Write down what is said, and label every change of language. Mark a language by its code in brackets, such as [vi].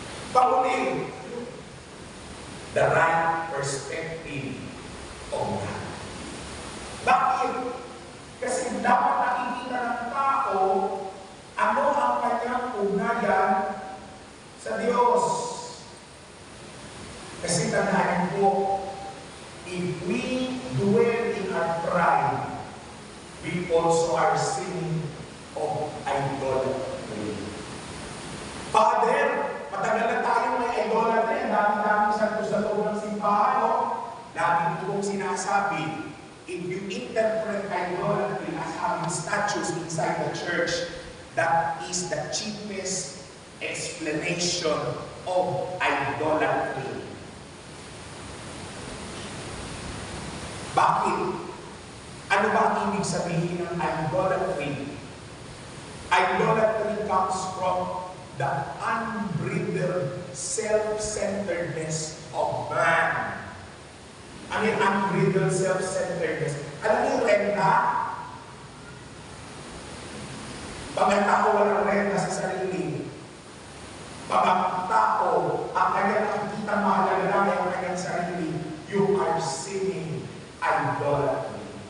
[en] Pakuling, the right perspective of God. [tl] Bakit? Kasi dapat nakikita ng tao ano ang kanyang ugnayan sa Diyos. Kasi tandaan po, [en] if we dwell in our pride, we also are sinning of idolatry. [tl] Father, matagal na tayong may idolatry. Ang dami-dami sa loob ng simbahan, no? Laging itong sinasabi, [en] if you interpret idolatry as having statues inside the church, that is the cheapest explanation of idolatry. [tl] Bakit? Ano ba ang ibig sabihin ng idolatry? [en] Idolatry comes from the unbridled self-centeredness of man. [tl] Ano yung unbridled self-centeredness? Alam niyo yung renta? Pag ang tao walang renta sa sarili, pag ang tao ang kanyang nakikita mahalaga lang ang kanyang sarili, [en] you are sinning idolatry.